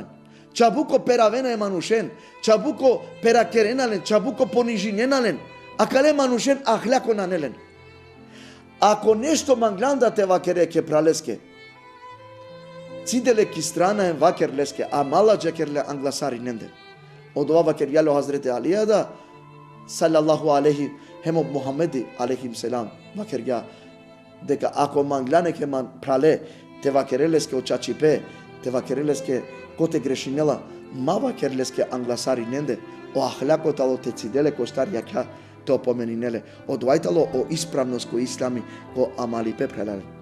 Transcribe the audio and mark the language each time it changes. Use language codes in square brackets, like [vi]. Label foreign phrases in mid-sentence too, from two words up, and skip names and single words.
[rom] Чабуко перавена е манушен, чабуко перакеренален, чабуко понижиненален, а кале манушен ахляко нанелен. Ако нешто мангланда те вакере ке пралеске, Cidele kistrana en vakerleske amala cekerle anglasari nende. O dua vakeryalo Hazreti Ali'ye da [ar] صلى الله عليه [rom] hemo Muhammedi [ar] عليهم السلام [rom] vakerya deka ako manglane ke man prale te vakereleske o chachipe te vakereleske kote greșinela ma vakerleske anglasari nende o ahlako talo te cidele kostar jaka te opomeninele o dvajtalo o ispravnost ko islami ko amali pe prelale.